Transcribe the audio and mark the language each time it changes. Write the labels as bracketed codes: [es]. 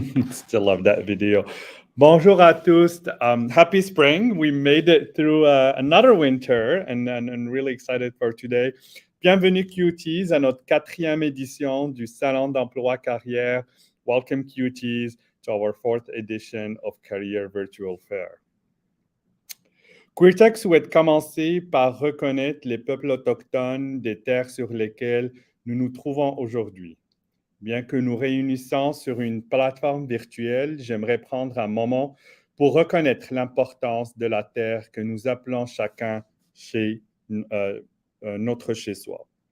[en] Still love that video. [fr] Bonjour à tous. [en] Happy spring. We made it through another winter and really excited for today. [fr] Bienvenue QTs à notre 4e édition du Salon d'emploi carrière. [en] Welcome QTs to our 4th edition of Qareers Virtual Fair. [fr] QueerTech souhaite commencer par reconnaître les peuples autochtones des terres sur lesquelles nous nous trouvons aujourd'hui. Bien que nous réunissons sur une plateforme virtuelle, j'aimerais prendre un moment pour reconnaître l'importance de la terre que nous appelons chacun notre chez-soi.